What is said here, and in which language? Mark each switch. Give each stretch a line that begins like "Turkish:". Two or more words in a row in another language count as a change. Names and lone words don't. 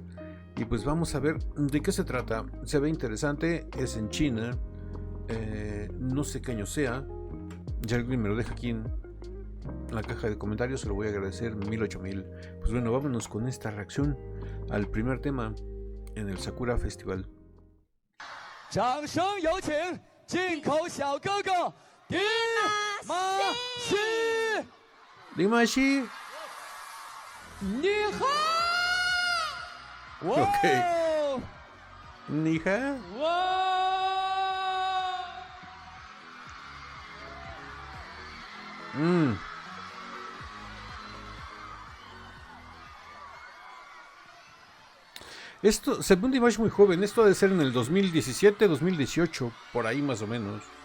Spanish: Y pues vamos a ver de qué se trata. Se ve interesante, es en China, no sé qué año sea. Ya alguien me lo deja aquí en la caja de comentarios, se lo voy a agradecer 1008,000. Pues bueno, vámonos con esta reacción al primer tema en el Sakura Festival.
Chinese: 掌声有请进口小哥哥迪玛希。 Dimashi. 你好。 Ok. Nija. 哇。
Spanish: Esto se ve un Dimash muy joven. Esto debe ser en el 2017, 2018, por ahí más o menos.